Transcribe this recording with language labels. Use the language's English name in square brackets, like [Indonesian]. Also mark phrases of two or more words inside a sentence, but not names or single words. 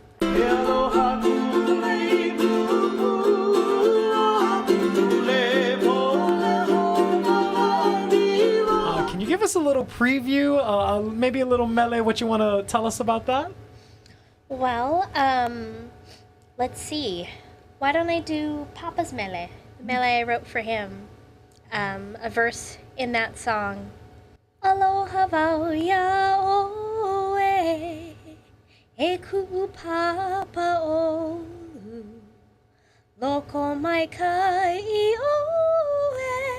[English] Can you give us a little preview, maybe a little mele, what you want to tell us about that? Well, let's see. Why don't I do Papa's mele? The mele I wrote for him. A verse in that song. [Hawaiian] Aloha wau ia oe, e ku'u papa olu, loko mai kai oe,